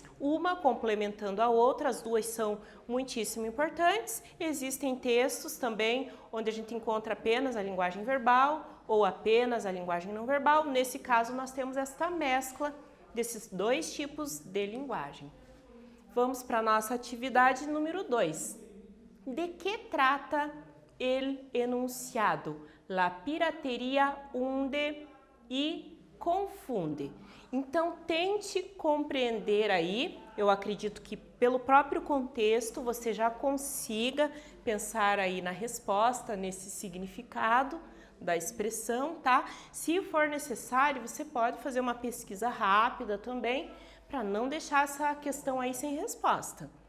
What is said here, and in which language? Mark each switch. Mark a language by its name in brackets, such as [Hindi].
[Portuguese] Uma complementando a outra, as duas são muitíssimo importantes. Existem textos também onde a gente encontra apenas a linguagem verbal ou apenas a linguagem não verbal. Nesse caso, nós temos esta mescla desses dois tipos de linguagem. Vamos para a nossa atividade número 2. [Spanish] De que trata el enunciado? La pirateria hunde [Portuguese] e confunde. Então, tente compreender aí, eu acredito que pelo próprio contexto você já consiga pensar aí na resposta, nesse significado da expressão, tá? Se for necessário, você pode fazer uma pesquisa rápida também, para não deixar essa questão aí sem resposta.